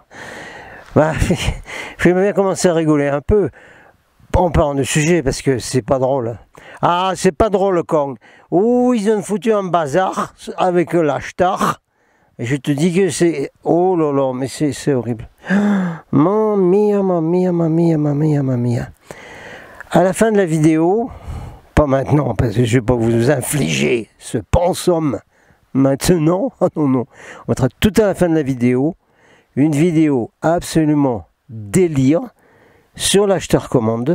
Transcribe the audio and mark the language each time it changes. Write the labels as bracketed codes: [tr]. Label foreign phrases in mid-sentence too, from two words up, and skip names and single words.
[fr] Bah, il bien commencer à rigoler un peu. En parlant de sujet, parce que c'est pas drôle. Ah, c'est pas drôle, le con. Ouh, ils ont foutu un bazar avec l'Ashtar. Et je te dis que c'est... Oh là là, mais c'est horrible. [it] Mamma mia, mamma mia, mamma mia, mamma mia, mamma mia. [fr] À la fin de la vidéo, pas maintenant, parce que je vais pas vous infliger ce pensum maintenant. Ah non, non. On mettra tout à la fin de la vidéo. Une vidéo absolument délire sur l'Ashtar Command.